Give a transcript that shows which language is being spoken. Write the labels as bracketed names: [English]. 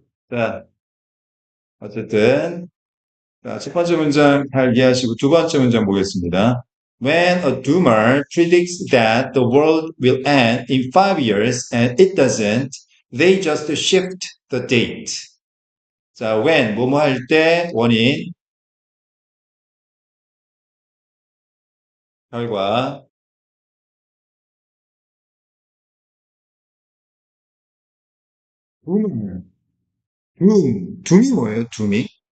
[Korean] 자, 어쨌든 자, 첫 번째 문장 잘 이해하시고 두 번째 문장 보겠습니다. [English] When a doomer predicts that the world will end in 5 years and it doesn't, they just shift the date. [Korean] 자, when 뭐뭐 할 때 원인, 결과, doomer, doom이 뭐예요? doom이?